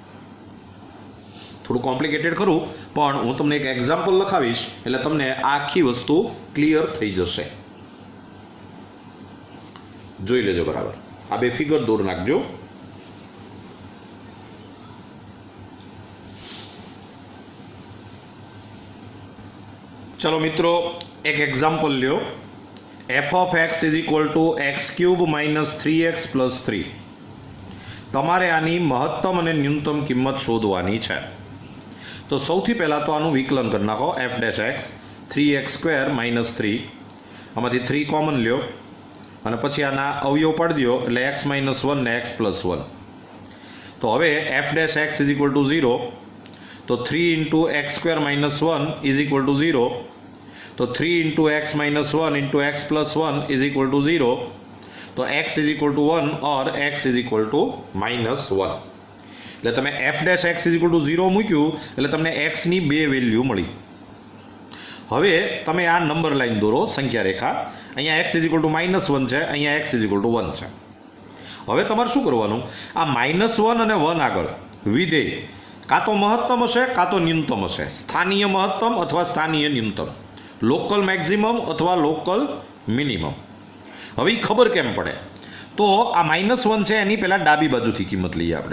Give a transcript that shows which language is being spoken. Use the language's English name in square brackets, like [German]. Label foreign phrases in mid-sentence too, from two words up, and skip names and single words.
[Gujarati] થોડું કોમ્પ્લિકેટેડ ખરું, પણ હું તમને એક એક્ઝામ્પલ લખાવીશ એટલે તમને આખી વસ્તુ ક્લિયર થઈ જશે. જોઈ લેજો બરાબર. આ બે ફિગર દોર નાખજો. ચલો મિત્રો, એક એક્ઝામ્પલ લ્યો. [English] f of x is equal to x cube minus 3x plus 3. [Gujarati] તમારે આની મહત્તમ અને ન્યૂનતમ કિંમત શોધવાની છે. તો સૌથી પહેલાં તો આનું વિકલન કરી નાખો. [English] f dash x 3x square minus 3, [Gujarati] આમાંથી 3 કોમન લ્યો અને પછી આના અવયવ પાડી દો એટલે [English] x minus 1 [Gujarati] ને [English] x plus 1. [Gujarati] તો હવે [English] f dash x is equal to 0, તો 3 into x square minus 1 is equal to 0. તો 3 into x minus 1 into x plus 1 is equal to 0. તો x is equal to 1 or x is equal to minus 1. [Gujarati] એટલે તમે [English] f dash x is equal to 0 [Gujarati] મૂક્યું એટલે તમને x ની 2 વેલ્યુ મળી. હવે તમે આ નંબર લાઈન દોરો, સંખ્યા રેખા. અહીંયા [English] x is equal to minus 1 [Gujarati] છે, અહીંયા [English] x is equal to 1 [Gujarati] છે. હવે તમારે શું કરવાનું, આ -1 અને 1 આગળ વિધેય કાં તો મહત્તમ હશે કાં તો ન્યૂનતમ હશે, સ્થાનીય મહત્તમ અથવા સ્થાનીય ન્યૂનતમ, [English] local maximum [Gujarati] અથવા [English] local minimum. [Gujarati] હવે એ ખબર કેમ પડે, તો આ -1 છે એની પહેલાં ડાબી બાજુથી કિંમત લઈએ આપણે.